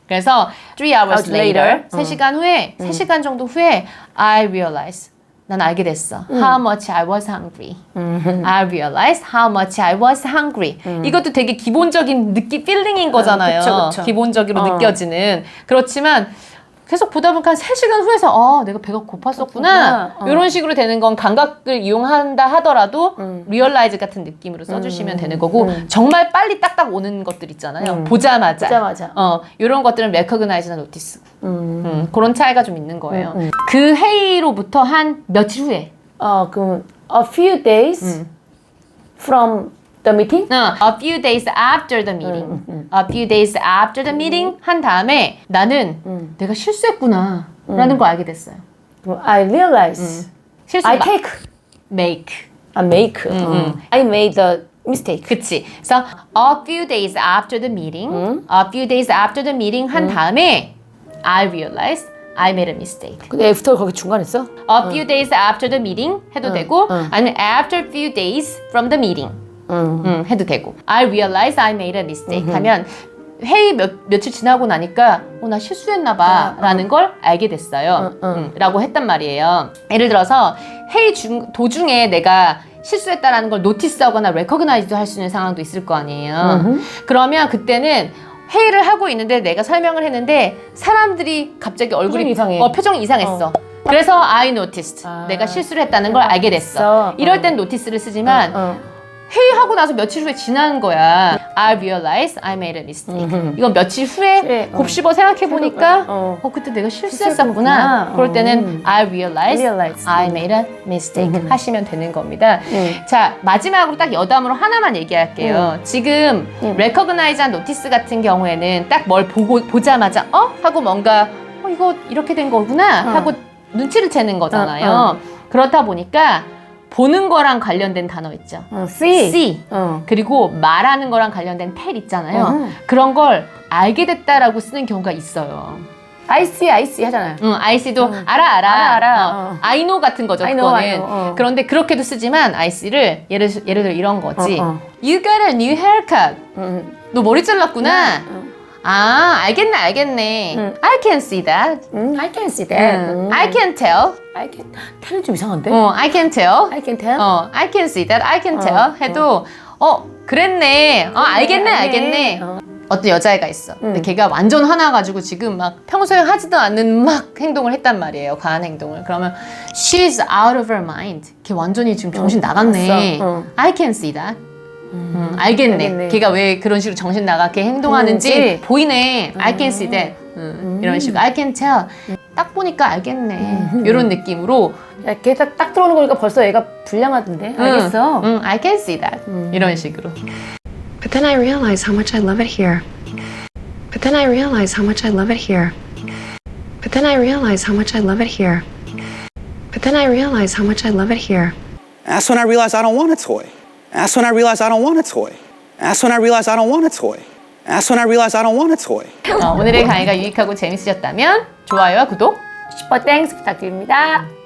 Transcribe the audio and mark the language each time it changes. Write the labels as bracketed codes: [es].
[ko] 그래서 [en] 3 hours later, [ko] 3시간 후에, 3시간 정도 후에 [en] I realized, [ko] 난 알게 됐어. [en] How much I was hungry. I realized how much I was hungry. [ko] 이것도 되게 기본적인 필링인 거잖아요. 그쵸. 기본적으로 느껴지는. 그렇지만 계속 보다 보니까 한 3시간 후에서 내가 배가 고팠었구나. 이런 식으로 되는 건 감각을 이용한다 하더라도 리얼라이즈 같은 느낌으로 써주시면 되는 거고 정말 빨리 딱딱 오는 것들 있잖아요. 보자마자. 이런 것들은 recognize나 notice. 그런 차이가 좀 있는 거예요. 그 회의로부터 한 며칠 후에. [en] 그럼 a few days from the meeting? A few days after the meeting. A few days after the meeting [ko] 한 다음에 나는 내가 실수했구나 라는 걸 알게 됐어요. [en] I realize. I make. I made the mistake. [ko] 그치. [en] 그래서 a few days after the meeting. A few days after the meeting [ko] 한 다음에 [en] I realized I made a mistake. [ko] 근데 after 거기 중간에 있어? [en] A few days after the meeting [ko] 해도 되고 아니면 [en] after a few days from the meeting. [ko] 해도 되고 I realized I made a mistake 하면 회의 며칠 지나고 나니까 나 실수했나 봐 라는 걸 알게 됐어요 라고 했단 말이에요. 예를 들어서 회의 도중에 내가 실수했다라는 걸 노티스하거나 레커그나이즈도 할 수 있는 상황도 있을 거 아니에요. 그러면 그때는 회의를 하고 있는데 내가 설명을 했는데 사람들이 갑자기 얼굴이 표정이 이상해. 표정이 이상했어. [en] 그래서 I noticed. [ko] 내가 실수를 했다는 걸 알게 됐어. 이럴 땐 notice를 쓰지만 회의하고 나서 며칠 후에 지난 거야. [en] I realized I made a mistake. [ko] 이건 며칠 후에 곱씹어 생각해보니까 그때 내가 실수했었구나. 그럴 때는 I realized I made a mistake 하시면 되는 겁니다. 자, 마지막으로 딱 여담으로 하나만 얘기할게요. 지금 recognize한 notice 같은 경우에는 딱 뭘 보자마자 하고 뭔가 이거 이렇게 된 거구나 하고 눈치를 채는 거잖아요. 그렇다 보니까 보는 거랑 관련된 단어 있죠. [en] see. [ko] 그리고 말하는 거랑 관련된 tell 있잖아요. 그런 걸 알게 됐다라고 쓰는 경우가 있어요. [en] I see 하잖아요. I see도 알아. I know 같은 거죠. I know, [ko] 그거는. [en] I know. [ko] 그런데 그렇게도 쓰지만 I see를 예를 들어 이런 거지. [en] You got a new haircut. [ko] 너 머리 잘랐구나. 알겠네. [en] I can see that. I can see that. I can tell. I can. [ko] tell은 좀 이상한데? [en] I can tell. I can tell. I can see that. I can tell. [ko] 해도 그랬네. 알겠네. 어떤 여자애가 있어. 근데 걔가 완전 화나가지고 지금 막 평소에 하지도 않는 막 행동을 했단 말이에요. 과한 행동을. [en] 그러면 she's out of her mind. [ko] 걔 완전히 지금 정신 나갔네. [en] I can see that. [ko] 알겠네. 걔가 왜 그런 식으로 정신 나가게 행동하는지 보이네. [en] I can see that. 이런 식으로 I can tell. [ko] 딱 보니까 알겠네. 이런 느낌으로 걔 딱 들어오는 거니까 벌써 얘가 불량하던데. 알겠어. [en] I can see that. 이런 식으로. But then I realize how much I love it here. But then I realize how much I love it here. But then I realize how much I love it here. But then I realize how much I love it here. That's when I realized I don't want a toy. That's when I realized I don't want a toy. That's when I realized I don't want a toy. That's when I realized I don't want a toy. [ko] 오늘의 강의가 유익하고 재밌으셨다면 좋아요와 구독 슈퍼 땡스 부탁드립니다.